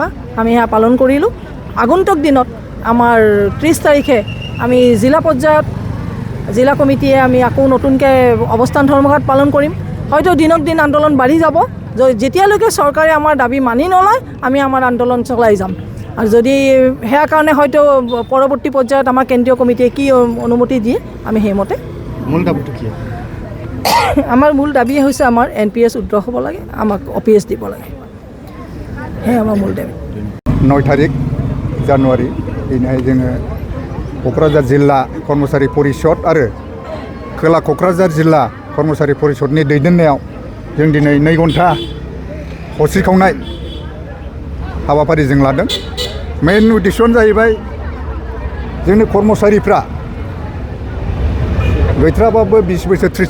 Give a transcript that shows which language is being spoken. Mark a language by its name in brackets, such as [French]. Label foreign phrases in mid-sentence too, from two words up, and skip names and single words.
[Assamese] আমি সেয়া পালন কৰিলোঁ আগন্তুক দিনত আমাৰ 30 তাৰিখে আমি জিলা পৰ্যায়ত জিলা কমিটিয়ে আমি আকৌ নতুনকৈ অৱস্থান ধৰ্মঘাট পালন কৰিম হয়তো দিনক দিন আন্দোলন বাঢ়ি যাব যেতিয়ালৈকে চৰকাৰে আমাৰ দাবী মানি নলয় আমি আমাৰ আন্দোলন চলাই যাম আৰু যদি সেয়া কাৰণে হয়তো পৰৱৰ্তী পৰ্যায়ত আমাৰ কেন্দ্ৰীয় কমিটিয়ে কি অনুমতি দিয়ে আমি সেইমতে মূল দাবীটো কি আমাৰ মূল দাবী হৈছে আমাৰ NPS উদ্ৰ হ'ব লাগে আমাক OPS দিব লাগে সেয়া আমাৰ মূল দাবী [Bodo] 9 तारिख जानुवारि दिनैहाय जोङो क'क्राझार जिल्ला कर्मचारी परिषद आरो खोला क'क्राझार जिल्ला कर्मचारी परिषदनि दैदेननायाव जों दिनै 2 घन्टा हस्रिखावनाय हाबाफारि जों लादों मेन उद्देश्यआनो जाहैबाय जोंनि कर्मचारिफ्रा गैथ्राबाबो 20 बोसोर 30